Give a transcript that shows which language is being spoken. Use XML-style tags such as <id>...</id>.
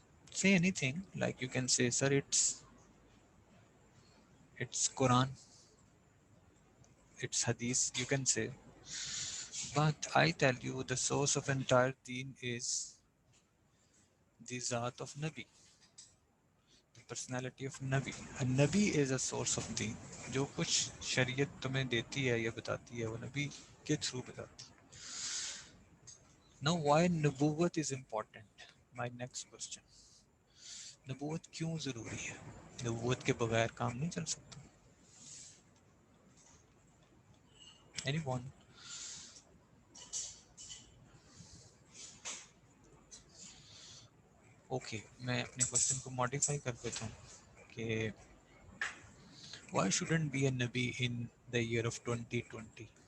<en>Say anything, like you can say, sir, it's Quran, it's Hadith, you can say. But I tell you, the source of entire deen is the Zat of Nabi, the personality of Nabi. And Nabi is a source of deen.</en> <ur>جو کچھ شریعت تمہیں دیتی ہے یا بتاتی ہے وہ نبی کے تھرو بتاتی ہے.</ur> <en>Now why نبوت is important? My next question.</en> <ur>نبوت کیوں ضروری ہے؟ نبوت کے بغیر کام نہیں چل سکتا.</ur> <en>Anyone?</en> <ur>اوکے میں اپنے کوشچن کو ماڈیفائی کر دیتا ہوں کہ</ur> <en>why shouldn't be a نبی in the year of 2020.</en>